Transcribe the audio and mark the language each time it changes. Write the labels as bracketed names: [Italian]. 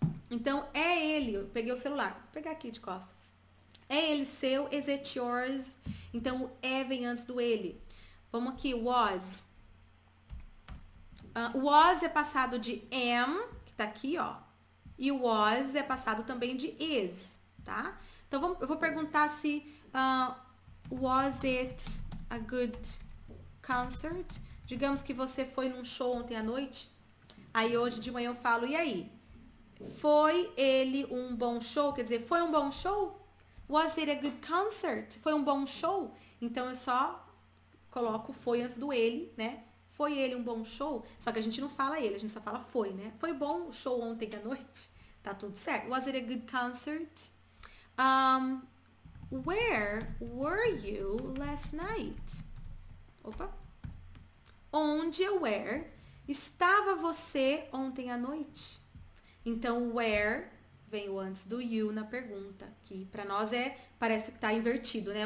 [Portuguese] Então, é ele. Eu peguei o celular. Vou pegar aqui de costas. É ele seu? [English] Is it yours? [Portuguese] Então, o vem antes do ele. Vamos aqui, was. Was é passado de am, que tá aqui, ó. E was é passado também de is, tá? Então, eu vou perguntar se [English] was it a good concert? [Portuguese] Digamos que você foi num show ontem à noite. Aí hoje de manhã eu falo, e aí? Foi ele um bom show? Quer dizer, foi um bom show? [English] Was it a good concert? [Portuguese] Foi um bom show? Então eu só coloco foi antes do ele, né? Foi ele um bom show? Só que a gente não fala ele, a gente só fala foi, né? Foi bom o show ontem à noite? Tá tudo certo. [English] Was it a good concert? Where were you last night? Opa. [Portuguese] Onde, where, estava você ontem à noite? Então, where vem o antes do you na pergunta, que pra nós parece que tá invertido, né?